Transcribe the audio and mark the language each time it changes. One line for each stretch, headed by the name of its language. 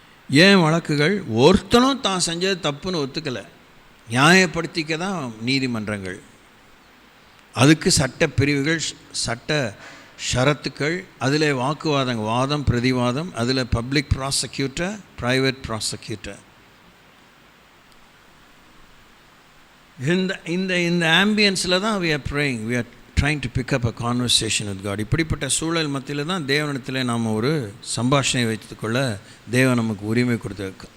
Tamil: ஏன் வழக்குகள்? ஒருத்தனும் தான் செஞ்சது தப்புன்னு ஒத்துக்கலை, நியாயப்படுத்திக்க தான் நீதிமன்றங்கள். அதுக்கு சட்ட பிரிவுகள், சட்ட ஷரத்துக்கள், அதில் வாதம் பிரதிவாதம், அதில் பப்ளிக் ப்ராசிக்யூட்டர், ப்ரைவேட் ப்ராசிக்யூட்டர். இந்த ஆம்பியன்ஸில் தான்
English: we are praying, we are trying to pick up a conversation with God.
Tamil: இப்படிப்பட்ட சூழல் மத்தியில் தான் தேவனிடத்தில் நாம் ஒரு சம்பாஷணை வைத்துக்கொள்ள தேவன் நமக்கு உரிமை கொடுத்த.